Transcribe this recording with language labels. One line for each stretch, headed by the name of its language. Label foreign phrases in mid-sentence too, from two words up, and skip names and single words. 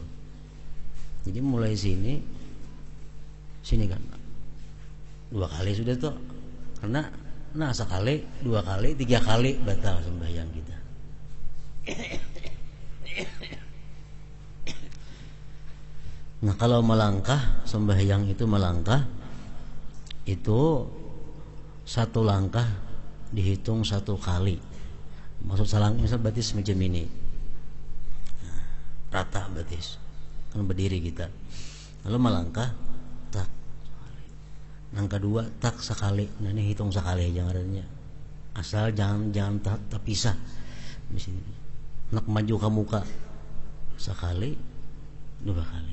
Banjar: Jadi mulai sini kan 2 kali sudah tuh, karena nah sekali, 2 kali, 3 kali batal sembahyang kita. Nah kalau melangkah, sembahyang itu melangkah, itu 1 langkah dihitung 1 kali. Maksud salangkah misal batis macam ini, nah, rata batis kan berdiri kita, lalu melangkah tak, langkah 2 tak sekali. Nah ini hitung sekali aja ngarannya, asal jangan terpisah. Misalnya nak maju ke muka sekali, 2 kali.